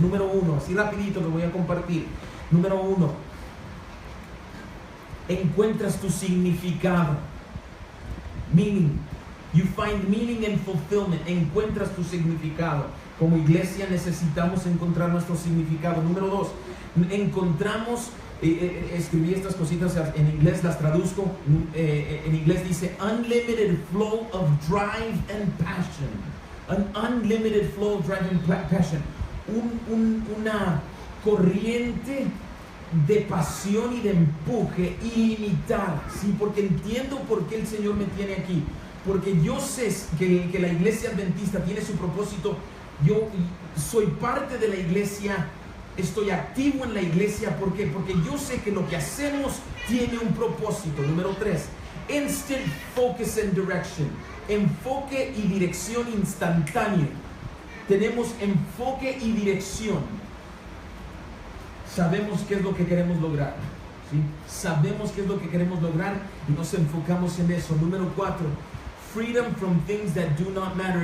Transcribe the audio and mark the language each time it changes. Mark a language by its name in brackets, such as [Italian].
[Spanish] Número 1, así rapidito lo voy a compartir. Número 1, encuentras tu significado. [English] Meaning, you find meaning and fulfillment. [Spanish] Encuentras tu significado. Como iglesia necesitamos encontrar nuestro significado. Número 2, encontramos, escribí estas cositas en inglés, las traduzco. En inglés dice [English] unlimited flow of drive and passion. An unlimited flow of drive and passion. [Spanish] Una corriente de pasión y de empuje ilimitada. ¿Sí? Porque entiendo por qué el Señor me tiene aquí. Porque yo sé que la iglesia adventista tiene su propósito. Yo soy parte de la iglesia. Estoy activo en la iglesia. ¿Por qué? Porque yo sé que lo que hacemos tiene un propósito. Número 3, [English] instant focus and direction. [Spanish] Enfoque y dirección instantáneo. Tenemos enfoque y dirección. Sabemos qué es lo que queremos lograr, ¿sí? Sabemos qué es lo que queremos lograr y nos enfocamos en eso. Número 4, [English] freedom from things that do not matter.